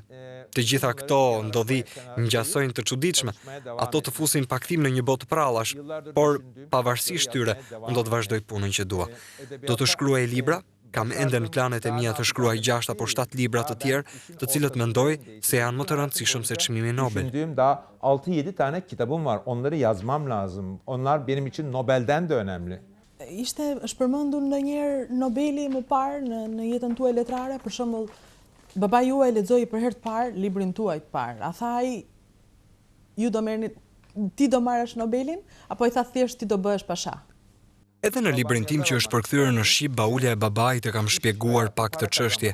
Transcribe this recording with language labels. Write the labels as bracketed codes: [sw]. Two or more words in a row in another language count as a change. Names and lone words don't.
[sq] Të gjitha këto ndodhi ngjasojnë të çuditshme. Ato të fusin pakthim në një botë prallash, por pavarësisht tyre, unë do të vazhdoj punën që dua. Do të shkruaj libra, kam ende në planet e mia të shkruaj 6 apo 7 libra të tjerë, të cilët mendoj se janë më të rëndësishëm se çmimi Nobel. [tr] Düşündüğüm daha 6-7 tane kitabım var. Onları yazmam lazım. Onlar benim için Nobel'den de önemli. [sq] Është përmendur ndonjëherë Nobeli më parë në jetën tuaj letrare, për shembull, baba juaj lexoi për herë të parë librin tuaj të parë. A tha ai ju do merrni ti do marrësh Nobelin apo i tha thjesht ti do bëhesh pasha? Edhe në librin tim që është përkthyer në shqip, Baulja e babait e kam shpjeguar pak këtë çështje.